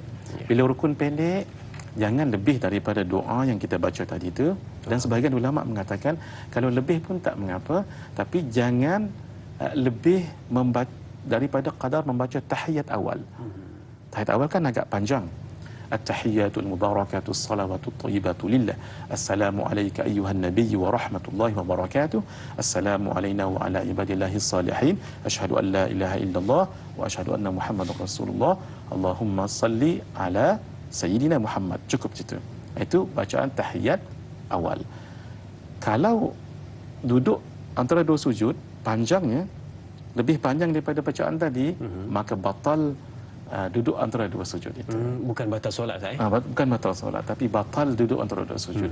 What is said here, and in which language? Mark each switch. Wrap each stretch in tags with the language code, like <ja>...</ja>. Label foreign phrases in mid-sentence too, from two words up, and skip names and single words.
<ms>Bila rukun pendek, jangan lebih daripada doa yang kita baca tadi itu. Dan sebahagian ulama mengatakan kalau lebih pun tak mengapa, tapi jangan lebih daripada qadar membaca tahiyat awal. Tahiyat awal kan agak panjang.</ms> <ar>التحيات المباركات الصلوات الطيبات لله. السلام عليك أيها النبي ورحمة الله وبركاته. السلام علينا وعلى عباد الله الصالحين أشهد أن لا إله إلا الله وأشهد أن محمدا رسول الله. اللهم صل على سيدنا محمد.</ar> <ms>Cukup situ. Itu bacaan tahiyat awal. Kalau duduk antara dua sujud, panjangnya lebih panjang daripada bacaan tadi, maka batal duduk antara dua sujud itu. Bukan batal solat, saya. Bukan batal solat, tapi batal duduk antara dua sujud.</ms>